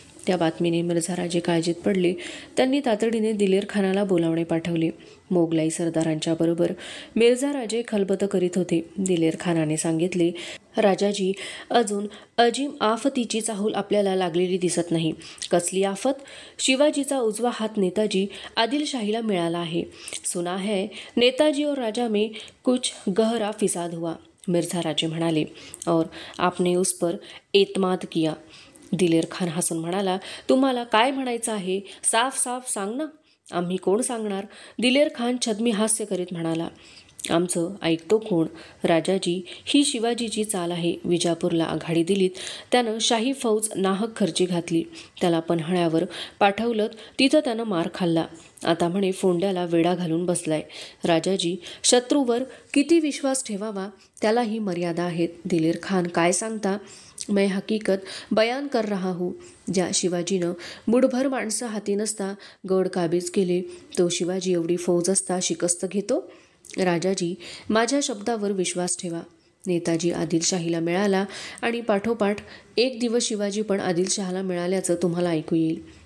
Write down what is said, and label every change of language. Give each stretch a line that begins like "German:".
Marathi: त्या बातमीने मिर्झा राजे काळजीत पडले. त्यांनी तातडीने दिलेर खानाला बोलावणे पाठवले. मोगलाई सरदारांच्या बरोबर मिर्झा राजे खलबत करीत होते. दिलेर खानाने सांगितले, राजाजी, अजून अजीम आफतीची चाहूल आपल्याला लागलेली दिसत नाही. कसली आफत? शिवाजीचा उजवा हात नेताजी आदिलशाहीला मिळाला आहे.
Hindi: सुना है नेताजी और राजा में कुछ गहरा फिसाद हुआ,
Marathi: मिर्झा राजे म्हणाले.
Hindi: और आपने उस पर एतमाद किया.
Marathi: दिलेर खान हसून म्हणाला, तुम्हाला काय म्हणायचं आहे? साफ साफ सांग ना. आम्ही कोण सांगणार? दिलेर खान छद्मी हास्य करीत म्हणाला. आमचं ऐकतो कोण? राजाजी, ही शिवाजीची चाल आहे. विजापूरला आघाडी दिलीत, त्यानं शाही फौज नाहक खर्ची घातली. त्याला पन्हाळ्यावर पाठवलं, तिथं त्यानं मार खाल्ला. आता म्हणे फोंड्याला वेढा घालून बसलाय. राजाजी, शत्रूवर किती विश्वास ठेवावा त्यालाही मर्यादा आहेत. दिलेर खान, काय सांगता?
Hindi: मैं हकीकत बयान कर रहा हूँ.
Marathi: ज्या शिवाजीनं मुठभर माणसं हाती नसता गड काबीज केले, तो शिवाजी एवढी फौज असता शिकस्त घेतो? राजाजी, माझ्या शब्दावर विश्वास ठेवा. नेताजी आदिलशाहीला मिळाला आणि पाठोपाठ एक दिवस शिवाजी पण आदिलशहाला मिळाल्याचं तुम्हाला ऐकू येईल.